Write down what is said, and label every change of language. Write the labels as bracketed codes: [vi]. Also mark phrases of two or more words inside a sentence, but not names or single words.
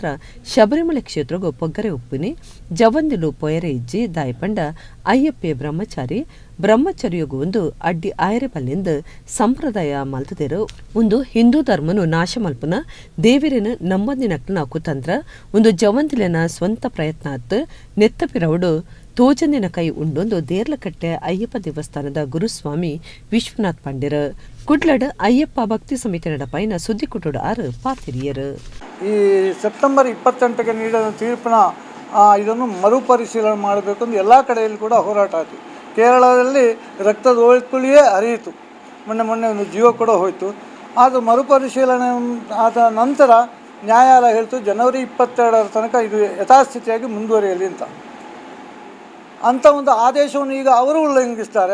[tcy] ಶಬರಿಮಲೆ ಕ್ಷೇತ್ರಗೂ ಪೊಗ್ಗರೆ ಉಪ್ಪಿನಿ ಜವಂದಿಲು ಪೊಯರೆ ಇಜ್ಜಿ ದಾಯಪಂಡ ಅಯ್ಯಪ್ಪೆ ಬ್ರಹ್ಮಚರ್ಯಗೂ ಒಂದು ಅಡ್ಡಿ ಆಯರೆ ಬಲ್ಲಿಂದ ಸಂಪ್ರದಾಯ ಮಲ್ತದೇರು ಒಂದು ಹಿಂದೂ ಧರ್ಮನು ನಾಶ ಮಲ್ಪನ ದೇವಿರನ ನಂಬಂದಿನಕ್ಲನ ಕುತಂತ್ರ ಒಂದು ಜವಂದಿಲಿನ ಸ್ವಂತ ಪ್ರಯತ್ನ ಅತ್ತು ನೆತ್ತಪಿರವಡು ತೋಜಂದಿನ ಕೈ ಉಂಡೊಂದು ದೇರ್ಲಕಟ್ಟೆ ಅಯ್ಯಪ್ಪ ದೇವಸ್ಥಾನದ ಗುರುಸ್ವಾಮಿ ವಿಶ್ವನಾಥ್ ಪಂಡಿರ್ ಕುಡ್ಲಡ್ ಅಯ್ಯಪ್ಪ ಭಕ್ತಿ ಸಮಿತಿ ನಡಪಾಯಿನ ಸುದ್ದಿ ಕೊಟ್ಟೋಡ ಆರು ಪಾತಿರಿಯರು. [kn] ಈ ಸೆಪ್ಟೆಂಬರ್ 28ಕ್ಕೆ ನೀಡಿದ ತೀರ್ಪಿನ ಇದನ್ನು ಮರುಪರಿಶೀಲನೆ ಮಾಡಬೇಕು ಅಂತ ಎಲ್ಲ ಕಡೆಯಲ್ಲಿ ಕೂಡ ಹೋರಾಟ ಆಯಿತು. ಕೇರಳದಲ್ಲಿ ರಕ್ತದ ಓಳ್ಕುಳಿಯೇ ಹರಿಯಿತು. ಮೊನ್ನೆ ಒಂದು ಜೀವ ಕೂಡ ಹೋಯಿತು. ಅದು ಮರುಪರಿಶೀಲನೆ ಆದ ನಂತರ ನ್ಯಾಯಾಲಯ ಹೇಳ್ತು ಜನವರಿ 22ರ ತನಕ ಇದು ಯಥಾಸ್ಥಿತಿಯಾಗಿ ಮುಂದುವರಿಯಲಿ ಅಂತ ಒಂದು ಆದೇಶವನ್ನು ಈಗ ಅವರು ಉಲ್ಲಂಘಿಸ್ತಾರೆ.